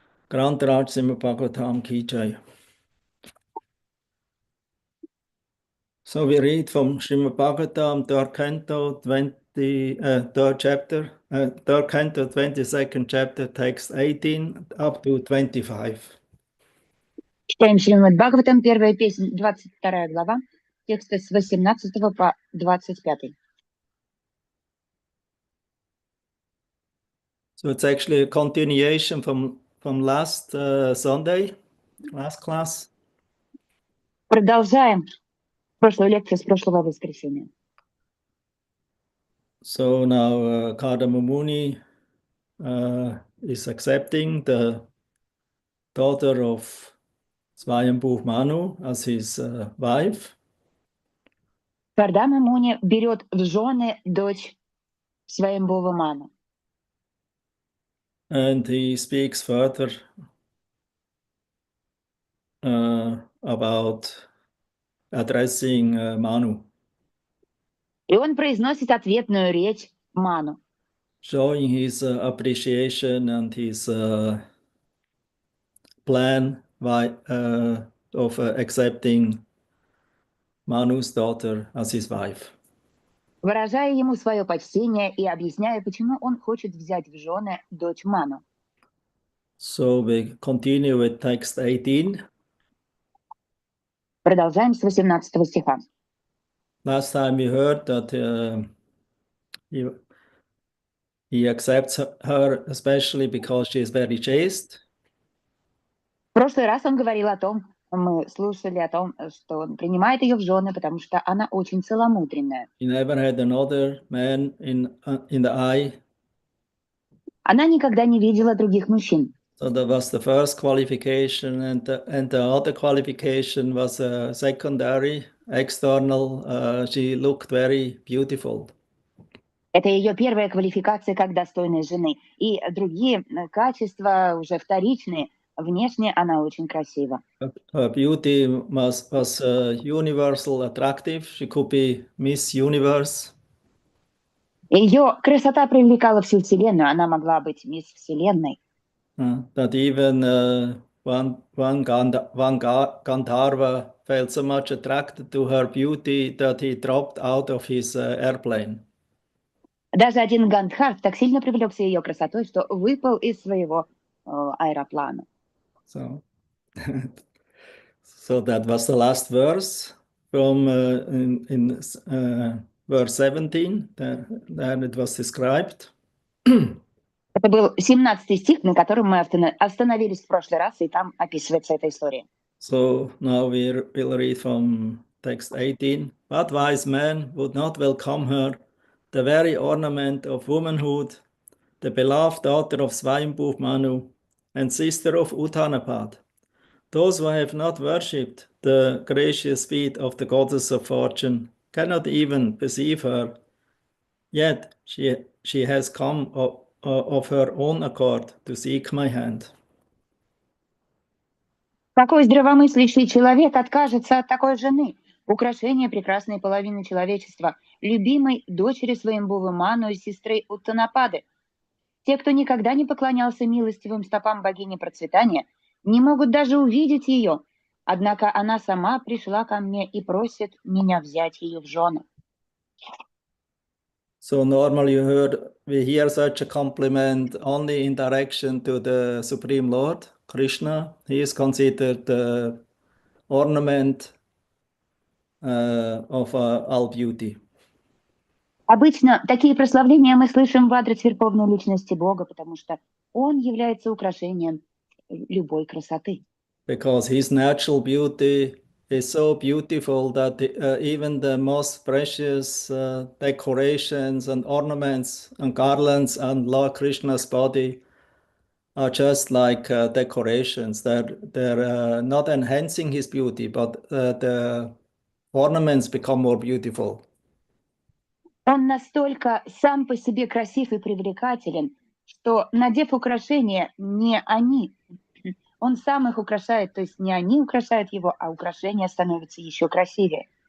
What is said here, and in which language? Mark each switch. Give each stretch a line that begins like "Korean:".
Hindi: Grantaraj Srimad Bhagavatam Ki Jai.
English: So we read from Srimad Bhagavatam, third canto, third chapter, third canto, 22nd chapter, text 18 up to 25.
Russian: Читаем Шримад Бхагаватам, первая песня, 22 глава, тексты с 18 по 25.
English: So it's actually a continuation from last Sunday, last class.
Russian: Продолжаем прошлую лекцию с прошлого воскресенья.
English: So now Kardama Muni is accepting the daughter of Swayambhu Manu as his wife.
Russian: Кардама Муни берет в жены дочь Сваямбхува Ману.
English: And he speaks further about addressing Manu.
Russian: И он произносит ответную речь Ману,
English: showing his appreciation and his plan of accepting Manu's daughter as his wife.
Russian: выражая ему свое почтение и объясняя, почему он хочет взять в жены дочь Ману.
English: So we continue with text 18.
Russian: Продолжаем с 18 стиха.
English: Last time we heard that he accepts her especially because she is very chaste.
Russian: В прошлый раз он говорил о том, мы слушали о том, что он принимает ее в жены, потому что она очень целомудренная.
English: He never had another man in the eye.
Russian: Она никогда не видела других мужчин.
English: So that was the first qualification, and the other qualification was secondary, external. She looked very beautiful.
Russian: Это ее первая квалификация как достойной жены. И другие качества уже вторичные. Внешне она очень красива.
English: Her beauty was universal attractive. She could be Miss Universe.
Russian: Ее красота привлекала всю Вселенную. Она могла быть мисс Вселенной.
English: That even one Gandharva felt so much attracted to her beauty that he dropped out of his airplane.
Russian: Даже один Гандхар так сильно привлекся ее красотой, что выпал из своего аэроплана.
English: So that was the last verse from in verse 17. There it was described.
Russian: Это был 17 стих, на котором мы остановились в прошлый раз, и там описывается эта история.
English: So now we'll read from text 18. What wise man would not welcome her, the very ornament of womanhood, the beloved daughter of Swayambhu Manu, and sister of Uttanapad? Those who have not worshipped the gracious feet of the goddess of fortune cannot even perceive her, yet she has come of her own accord to seek my hand.
Russian: Какой здравомыслящий человек откажется от такой жены, украшения прекрасной половины человечества, любимой дочери Сваямбхувы Ману и сестры Уттанапады? Те, кто никогда не поклонялся милостивым стопам богини процветания, не могут даже увидеть ее, однако она сама пришла ко мне и просит меня взять ее в жены.
English: So normally we hear such a compliment only in direction to the Supreme Lord, Krishna. He is considered the ornament of all beauty.
Russian: Обычно такие прославления мы слышим в адрес Верховной Личности Бога, потому что Он является украшением любой красоты.
English: Because his natural beauty is so beautiful that even the most precious decorations and ornaments and garlands on Lord Krishna's body are just like decorations. They're not enhancing his beauty, but the ornaments become more beautiful.
Russian: Он настолько сам по себе красив и привлекателен, что, надев украшения, не они, он сам их украшает, то есть не они украшают его, а украшения становятся еще красивее.